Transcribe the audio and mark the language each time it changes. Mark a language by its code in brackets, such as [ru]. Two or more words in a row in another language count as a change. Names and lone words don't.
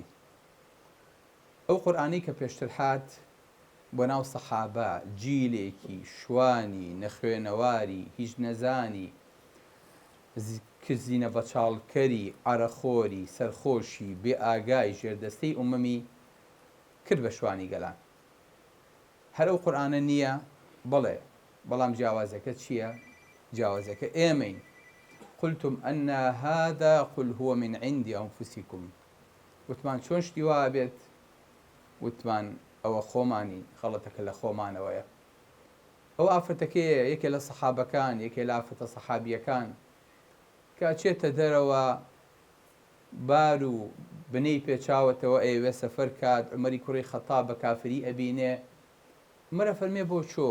[ckb] ئەو قورئانەی کە پێشتر هات بۆ ناو سەحابە جیلێکی شوانی نەخوێنەواری هیچ نەزانی کزینە بەچاڵکەری عەرەخۆری سەرخۆشی بێ ئاگای ژێردەستەی ئومەمی کرد بە شوانی گەلان. هەر ئەو قورئانە نییە بەڵێ، بەڵام جیاوازەکە چییە؟ جیاوازەکە ئێمەین. [ar] قلتم أن هذا قل هو من عند أنفسكم. [ckb] وتمان چۆن شتی وا بێت؟ وتمان ئەوە خۆمانی خەڵەتەکە لە خۆمانەوەیە. ئەو ئافرەتەکەیە یەکێ لە سەحابەکان، یەکێ لە ئافرەتە سەحابیەکان کە چێتە دەرەوە بار و بنەی پێچاوەتەوە ئەیوێ سەفەر کات، عومەری کوڕی خەتاب بە کافری ئەبینێ، عومەرە فەرمێ بۆ چۆ؟